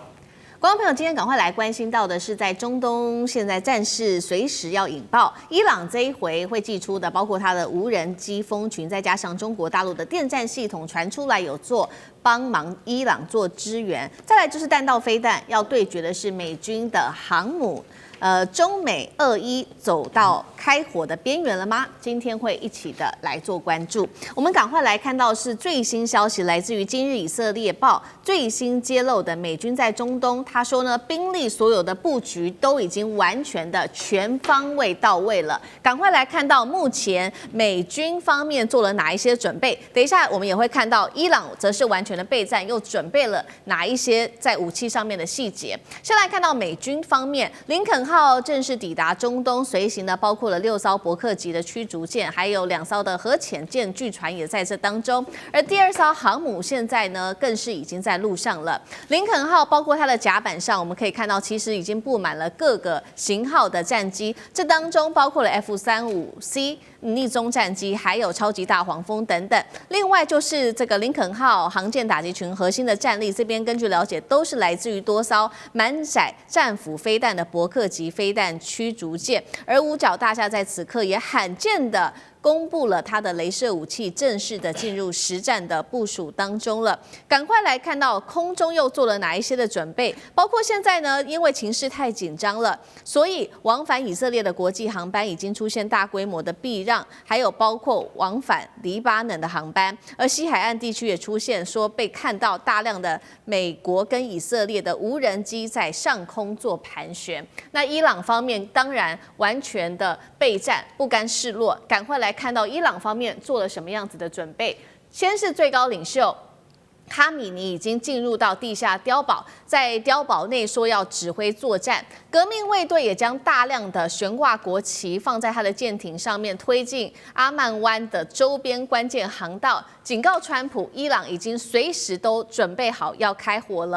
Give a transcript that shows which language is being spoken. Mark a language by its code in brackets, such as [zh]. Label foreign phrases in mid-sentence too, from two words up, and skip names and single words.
[zh] 觀眾朋友，今天趕快來關心到的是，在中東現在戰事隨時要引爆，伊朗這一回會祭出的，包括它的無人機蜂群，再加上中國大陸的電戰系統傳出來有做幫忙伊朗做支援，再來就是彈道飛彈，要對決的是美軍的航母。中美2-1走到開火的邊緣了嗎？今天會一起的來做關注。我們趕快來看到是最新消息，來自於今日以色列報最新揭露的美軍在中東，他說呢，兵力所有的布局都已經完全的全方位到位了。趕快來看到目前美軍方面做了哪一些準備。等一下我們也會看到伊朗則是完全的備戰，又準備了哪一些在武器上面的細節。先來看到美軍方面，林肯號正式抵達中東，隨行的包括了6艘伯克級的驅逐艦，還有2艘的核潛艦，據傳也在這當中。而第2艘航母現在呢，更是已經在路上了。林肯號包括它的甲板上，我們可以看到，其實已經布滿了各個型號的戰機，這當中包括了 F-35C 逆中戰機，還有超級大黃蜂等等。另外就是這個林肯號航艦打擊群核心的戰力，這邊根據了解，都是來自於多艘滿載戰斧飛彈的伯克級飛彈驅逐艦，而五角大廈在此刻也罕見的公布了它的雷射武器正式的進入實戰的部署當中了。趕快來看到空中又做了哪一些的準備，包括現在呢，因為情勢太緊張了，所以往返以色列的國際航班已經出現大規模的避讓，還有包括往返黎巴嫩的航班。而西海岸地區也出現說被看到大量的美國跟以色列的無人機在上空做盘旋。那伊朗方面當然完全的備戰，不甘示弱，趕快來看到伊朗方面做了什麼樣子的準備。先是最高領袖哈米尼已經進入到地下碉堡，在碉堡內說要指揮作戰。革命衛隊也將大量的懸掛國旗放在他的艦艇上面，推進阿曼灣的周邊關鍵航道，警告川普，伊朗已經隨時都準備好要開火了。